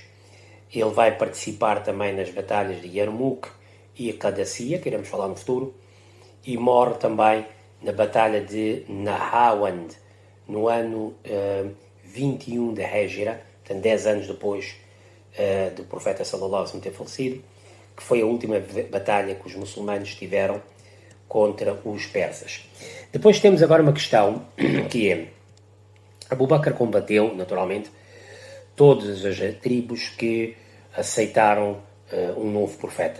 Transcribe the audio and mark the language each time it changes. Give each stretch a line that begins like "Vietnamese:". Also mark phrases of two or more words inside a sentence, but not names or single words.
Portuguese: Ele vai participar também nas batalhas de Yarmouk e Qadasiyah, que iremos falar no futuro, e morre também na batalha de Nahawand, no ano 21 da Hijra, portanto 10 anos depois do profeta
Arabic: صلى الله عليه وسلم
Portuguese: ter falecido, que foi a última batalha que os muçulmanos tiveram contra os persas. Depois temos agora uma questão, que é, Abu Bakr combateu, naturalmente, todas as tribos que aceitaram um novo profeta.